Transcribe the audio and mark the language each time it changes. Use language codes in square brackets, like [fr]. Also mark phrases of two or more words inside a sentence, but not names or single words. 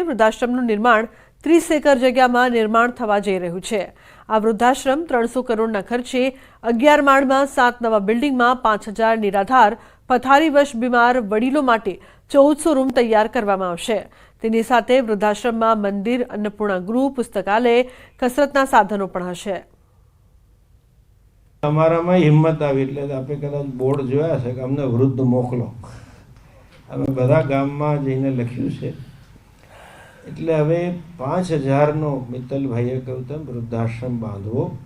[gu] વૃદ્ધાશ્રમનું નિર્માણ 30 એકર જગ્યામાં નિર્માણ થવા જઈ રહ્યું છે। આ વૃદ્ધાશ્રમ 300 કરોડના ખર્ચે 11 માળમાં 7 નવા બિલ્ડિંગમાં 5000 નિરાધાર પથારીવશ બીમાર વડીલો માટે 1400 રૂમ તૈયાર કરવામાં આવશે। તેની સાથે વૃદ્ધાશ્રમમાં મંદિર, અન્નપૂર્ણા ગૃહ, પુસ્તકાલય, કસરતના સાધનો પણ હશે। અમારામાં હિંમત આવી એટલે આપણે કદાચ બોર્ડ જોયા છે કે અમને વૃદ્ધ મોકલો। અમે બધા ગામમાં જઈને લખ્યું છે। એટલે હવે 5000નો મિત્તલભાઈએ કહ્યું તેમ વૃદ્ધાશ્રમ બાંધવો।